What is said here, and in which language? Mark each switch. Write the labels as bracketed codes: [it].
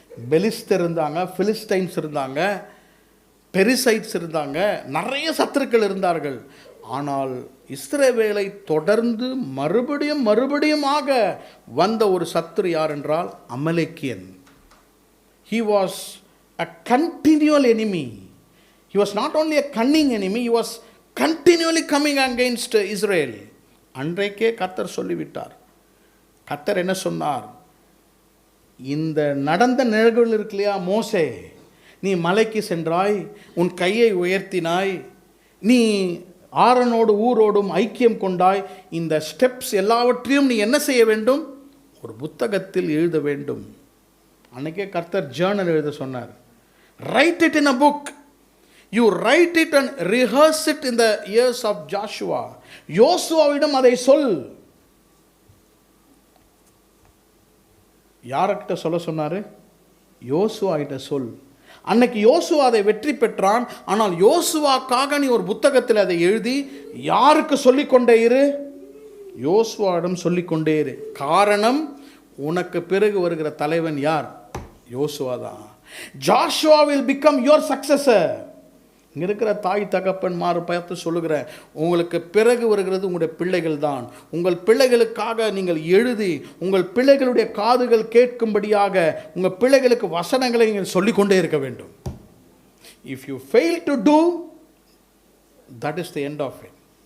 [ta] பெலிஸ்தர் இருந்தாங்க, பிலிஸ்டைன்ஸ் இருந்தாங்க, பெரிசைட்ஸ் இருந்தாங்க, நிறைய சத்துருக்கள் இருந்தார்கள். ஆனால் இஸ்ரவேலை தொடர்ந்து மறுபடியுமாக வந்த ஒரு சத்துரு யார் என்றால் அமலேக்கியன். [en] He was a continual enemy. He was not only a cunning enemy, he was continually coming against Israel. [ta] அன்றைக்கே கர்த்தர் சொல்லிவிட்டார். கர்த்தர் என்ன சொன்னார்? இந்த நடந்த நிகழ்வுகள் இருக்கு இல்லையா, மோசே நீ மலைக்கு சென்றாய், உன் கையை உயர்த்தினாய், நீ ஆரோனோடு ஊரோடும் ஐக்கியம் கொண்டாய், இந்த ஸ்டெப்ஸ் எல்லாவற்றையும் நீ என்ன செய்ய வேண்டும்? ஒரு புத்தகத்தில் எழுத வேண்டும். அன்றைக்கே கர்த்தர் ஜேர்னல் எழுத சொன்னார். [en] Write it in a book. You write it and rehearse it in the years of Joshua. [ta] யோசுவாவிடம் அதை சொல். யார்கிட்ட சொல்ல சொன்னார்? யோசுவா கிட்ட சொல். அன்னைக்கு யோசுவா அதை வெற்றி பெற்றான். ஆனால் யோசுவாக்காக நீ ஒரு புத்தகத்தில் அதை எழுதி யாருக்கு சொல்லிக்கொண்டே இரு? யோசுவாவிடம் சொல்லிக்கொண்டே இரு. காரணம், உனக்கு பிறகு வருகிற தலைவன் யார்? யோசுவா தான். [en] Joshua will become your successor. [ta] இங்கே இருக்கிற தாய் தகப்பன்மார் பார்த்து சொல்லுகிறேன், உங்களுக்கு பிறகு வருகிறது உங்களுடைய பிள்ளைகள் தான். உங்கள் பிள்ளைகளுக்காக நீங்கள் எழுதி, உங்கள் பிள்ளைகளுடைய காதுகள் கேட்கும்படியாக உங்கள் பிள்ளைகளுக்கு வசனங்களை நீங்கள் சொல்லிக்கொண்டே இருக்க வேண்டும். [en] If you fail to do, that is the end of it.